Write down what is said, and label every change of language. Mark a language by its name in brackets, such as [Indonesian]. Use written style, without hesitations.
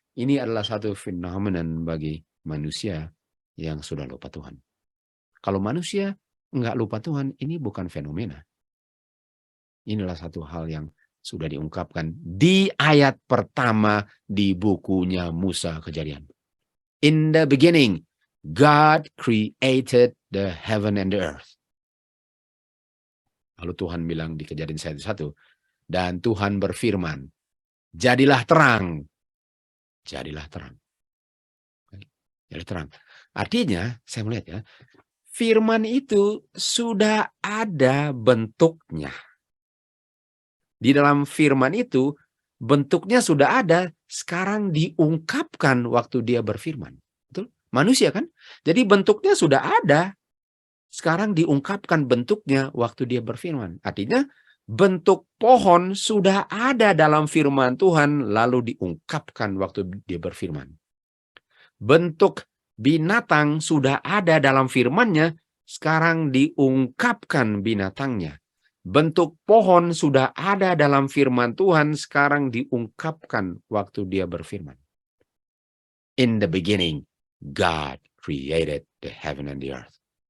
[Indonesian] Ini adalah satu fenomenon bagi manusia yang sudah lupa Tuhan. Kalau manusia nggak lupa Tuhan, ini bukan fenomena. Inilah satu hal yang sudah diungkapkan di ayat pertama di bukunya Musa Kejadian. [English] In the beginning, God created the heaven and the earth. [Indonesian] Lalu Tuhan bilang di Kejadian 1:1, dan Tuhan berfirman, jadilah terang. Jadilah terang. Jadi terang. Artinya, saya melihat ya, firman itu sudah ada bentuknya. Di dalam firman itu, bentuknya sudah ada, sekarang diungkapkan waktu dia berfirman. Betul? Manusia kan? Jadi bentuknya sudah ada, sekarang diungkapkan bentuknya waktu dia berfirman. Artinya, bentuk pohon sudah ada dalam firman Tuhan, lalu diungkapkan waktu dia berfirman. Bentuk binatang sudah ada dalam firman-Nya, sekarang diungkapkan binatangnya. Bentuk pohon sudah ada dalam firman Tuhan, sekarang diungkapkan waktu dia berfirman. [English] In the beginning, God created the heaven and the earth.